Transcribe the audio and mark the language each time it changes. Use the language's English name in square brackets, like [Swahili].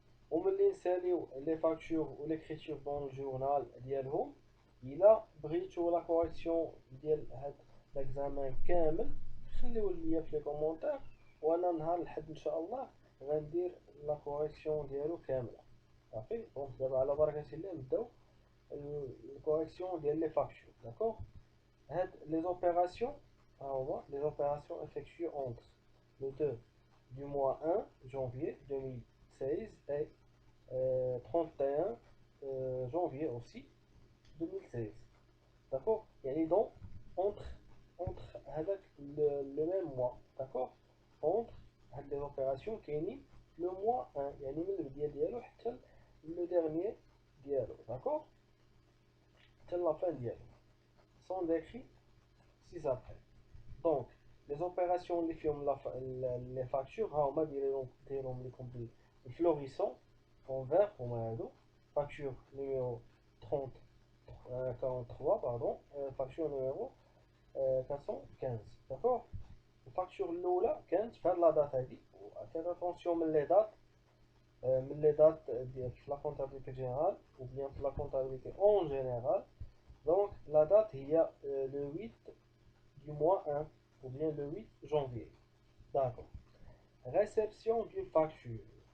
[Arabic] وملي نساليو لي فاكتور و ليكريتور دون الجورنال ديالهم، الا بغيتو لا كوريكسيون ديال هاد الاكزامان كامل خليوه ليا في لي كومونتير، وانا نهار الحد ان شاء الله غندير لا كوريكسيون ديالو كامله. صافي، دونك دابا على بركه الله نبداو الكوريكسيون ديال لي فاكتور. [French] داكوغ، [Arabic] هاد [French] لي زوبيراسيون ها هما لي زوبيراسيون effectuées entre le 2 du mois 1 janvier 2016 et 31 janvier aussi 2016. D'accord, [Arabic] يعني [French] donc entre [Arabic] هذاك [French] le même mois. D'accord, entre [Arabic] هاد [French] les opérations [Arabic] كاينين [French] le mois 1، [Arabic] يعني من البداية ديالو حتى [French] le dernier [Arabic] ديالو. [French] D'accord, [Arabic] حتى [French] la fin [Arabic] ديالو [French] sont décrits ci-après. Donc les opérations [Arabic] اللي فيهم [French] les factures [Arabic] ها هما دايرهم لكم بالفلوريسون [French] en vert [Arabic] هما هادو. [French] facture numéro 30 43 pardon, facture numéro 415. [Arabic] D'accord, الفاكتور الاولى كانت في هاد لا دات هادي، وفيت اتونسيون من لي دات، من لي دات ديال في لا كونتابيليتي جينيرال [French] ou bien [Arabic] في لا كونتابيليتي اون جينيرال. دونك لا دات هي [French] le 8 du mois 1 ou bien le 8 janvier. D'accord. Réception d'une facture.